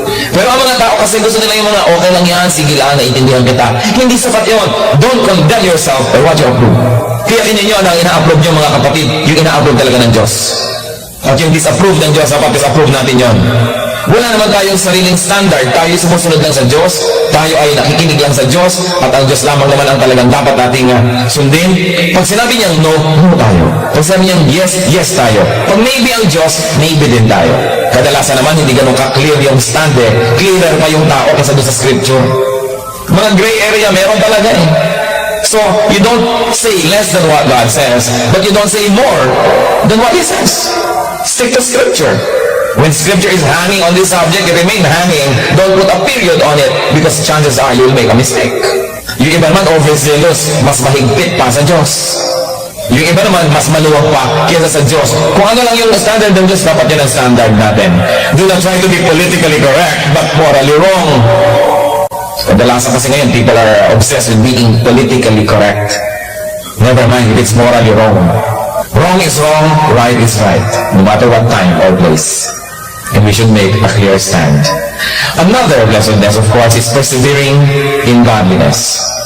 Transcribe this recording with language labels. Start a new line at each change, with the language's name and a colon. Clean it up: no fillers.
Filipino: Pero ang mga tao kasi gusto nila yung mga okay lang yan, sige lang, naiintindihan kita. Hindi sapat yun.
English: Don't condemn yourself by what you approve.
Filipino: Kaya ninyo na ina-approve nyo mga kapatid, yung ina-approve talaga ng Diyos. At yung disapprove ng Diyos, dapat disapprove natin yon. Wala naman tayong sariling standard. Tayo sumusunod lang sa Diyos. Tayo ay nakikinig lang sa Diyos. At ang Diyos lamang naman ang talagang dapat nating sundin. Pag sinabi niyang no, no tayo. Pag sinabi niyang yes, yes tayo. Pag maybe ang Diyos, maybe din tayo. Kadalasan naman, hindi ganun ka-clear yung stand eh. Clearer pa yung tao kaysa doon sa scripture. Mga gray area, meron talaga eh.
English: So, you don't say less than what God says, but you don't say more than what He says. Stick to scripture. When scripture is hanging on this subject, it remain hanging. Don't put a period on it because chances are you'll make a mistake.
Filipino: Yung iba naman overzealous, mas mahigpit pa sa Diyos. Yung iba naman mas maluwag pa kaysa sa Diyos. Kung ano lang yung standard ng Diyos, dapat yun ang standard natin.
English: Do not try to be politically correct, but morally wrong.
Filipino: Kadalasan kasi ngayon,
English: people are obsessed with being politically correct. Never mind if it's morally wrong. Wrong is wrong, right is right, no matter what time or place. And we should make a clear stand. Another blessedness, of course, is persevering in godliness.